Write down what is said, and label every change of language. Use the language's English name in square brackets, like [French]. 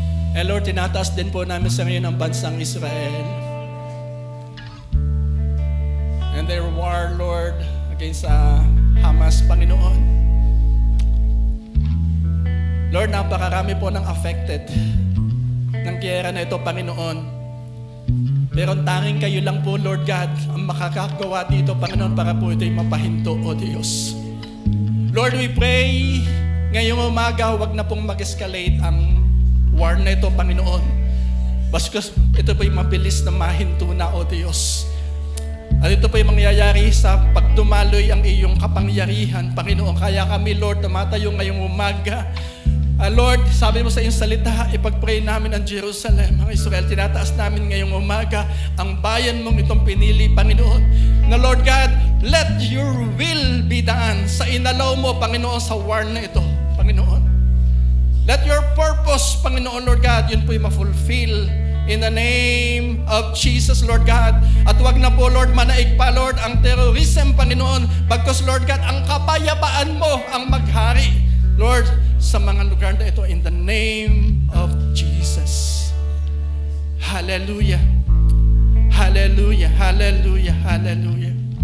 [Filipino] Eh Lord, tinataas din po namin sa ngayon ang bansang Israel. [English] And their war, Lord, against Hamas, Panginoon. [Filipino] Lord, napakarami po ng affected ng giyera na ito, Panginoon. Pero tanging kayo lang po, Lord God, ang makakagawa dito, Panginoon, para po ito'y mapahinto, O Diyos. [English] Lord, we pray, [Filipino] ngayong umaga, huwag na pong mag-escalate ang war na ito, Panginoon. Bastos, ito po yung mabilis na mahinto na, O Diyos. At ito po yung mangyayari sa pagdumaloy ang iyong kapangyarihan, Panginoon. Kaya kami, Lord, tumatayo ngayong umaga. Lord, sabi mo sa iyong salita, ipag-pray namin ang Jerusalem, ang Israel. Tinataas namin ngayong umaga ang bayan mong itong pinili, Panginoon. Na Lord God, [English] let your will be done [Filipino] sa inalaw mo, Panginoon, sa war na ito, Panginoon. [English] Let your purpose, [Filipino] Panginoon, Lord God, yun po yung ma-fulfill [English] in the name of Jesus, Lord God. [Filipino] At wag na po, Lord, manaig pa, Lord, ang terrorism, Panginoon. Bagkus, Lord God, ang kapayapaan mo ang maghari, Lord, sa mga lugar na ito [English] in the name of Jesus. Hallelujah. Hallelujah. Hallelujah. Hallelujah.